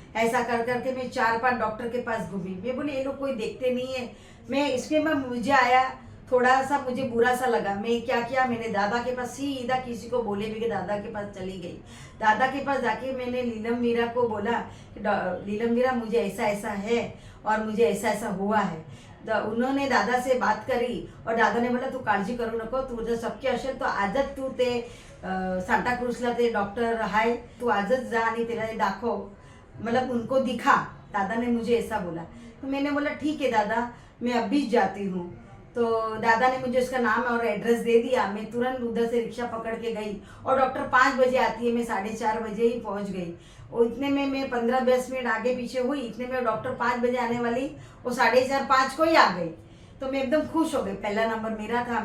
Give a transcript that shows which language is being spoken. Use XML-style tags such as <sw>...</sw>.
<hi>ऐसा कर करके मैं 4-5 डॉक्टर के पास घूमी। मैं बोली ये लोग कोई देखते नहीं है। मैं इसमें मुझे आया थोड़ा सा मुझे बुरा सा लगा। मैं क्या किया, मैंने दादा के पास सीधा किसी को बोले भी कि दादा के पास चली गई। दादा के पास जाके मैंने नीलम मीरा को बोला कि नीलम मीरा मुझे ऐसा ऐसा है और मुझे ऐसा ऐसा हुआ है। उन्होंने दादा से बात करी और दादा ने बोला</hi> <mr>तू काळजी करू नको, तू जर शक्य असेल तो आजच तू ते सांताक्रूजला ते डॉक्टर आहे, तू आजच जा आणि त्याला दाखव,</mr> <hi>मतलब उनको दिखा। दादा ने मुझे ऐसा बोला तो मैंने बोला ठीक है दादा, मैं अभी जाती हूँ। तो दादा ने मुझे उसका नाम और एड्रेस दे दिया। मैं तुरंत उधर से रिक्शा पकड़ के गई और डॉक्टर 5 बजे आती है, मैं 4:30 बजे ही पहुंच गई। और इतने में मैं 15-20 मिनट आगे पीछे हुई। इतने में डॉक्टर 5 बजे आने वाली, वो 4:30-5 को ही आ गई। तो मैं एकदम खुश हो गई। पहला नंबर मेरा था।</hi>